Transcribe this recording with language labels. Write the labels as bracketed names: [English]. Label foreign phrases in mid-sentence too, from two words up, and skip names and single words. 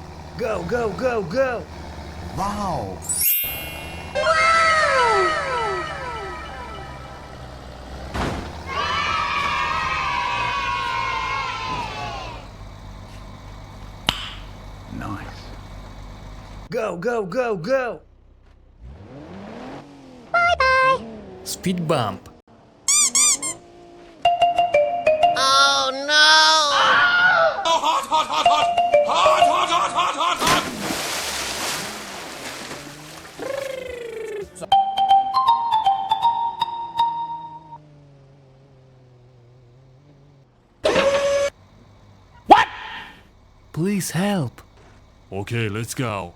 [English] Go, go, go, go! Wow! Nice. Go, go, go, go! Speed bump. Oh no! Oh, hot, hot, hot, hot! Hot, hot, hot, hot, hot, hot! Please help. Okay, let's go.